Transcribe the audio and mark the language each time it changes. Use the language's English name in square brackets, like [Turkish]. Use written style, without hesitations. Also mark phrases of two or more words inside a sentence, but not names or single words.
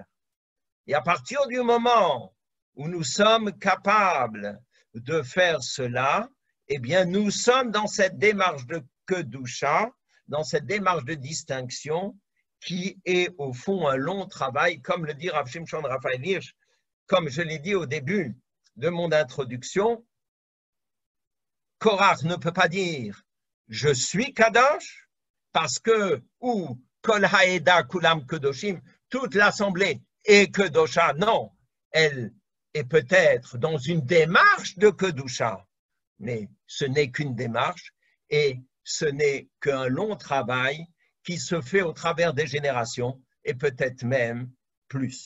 [French] Et à partir du moment où nous sommes capables de faire cela, eh bien, nous sommes dans cette démarche de Kedusha, dans cette démarche de distinction, qui est au fond un long travail, comme le dit Rav Shimshon Raphaël Hirsch, comme je l'ai dit au début de mon introduction. Korach ne peut pas dire « je suis Kadosh » parce que, ou « [Hebrew] כל העדה כלם קדשים [French] » toute l'assemblée est Kedosha. Non, elle est peut-être dans une démarche de Kedusha, mais ce n'est qu'une démarche et ce n'est qu'un long travail qui se fait au travers des générations et peut-être même plus.